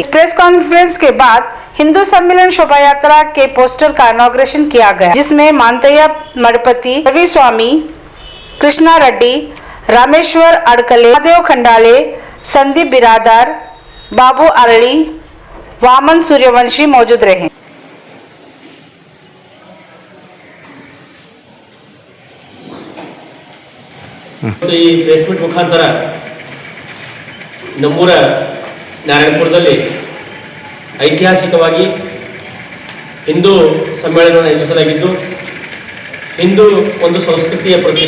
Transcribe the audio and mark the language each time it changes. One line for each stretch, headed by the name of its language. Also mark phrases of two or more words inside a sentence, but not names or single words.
English: press conference
Hindi: के बाद हिंदू सम्मेलन शोभा यात्रा के पोस्टर का इनॉग्रेशन किया गया, जिसमें मानतैया मठपति रवि स्वामी, कृष्णा रेड्डी, रामेश्वर अड़कले, महादेव खंडाले, संदीप बिरादार, बाबू अरली, वामन सूर्यवंशी मौजूद रहे।
Kannada: ಈ
English: press meet
Kannada: ಮುಖಾಂತರ ನಮ್ಮೂರ ನಾರಾಯಣಪುರದಲ್ಲಿ ಐತಿಹಾಸಿಕವಾಗಿ ಹಿಂದೂ ಸಮ್ಮೇಳನವನ್ನು ಆಯೋಜಿಸಲಾಗಿದ್ದು, ಹಿಂದೂ ಒಂದು ಸಂಸ್ಕೃತಿಯ ಪ್ರತೀಕ.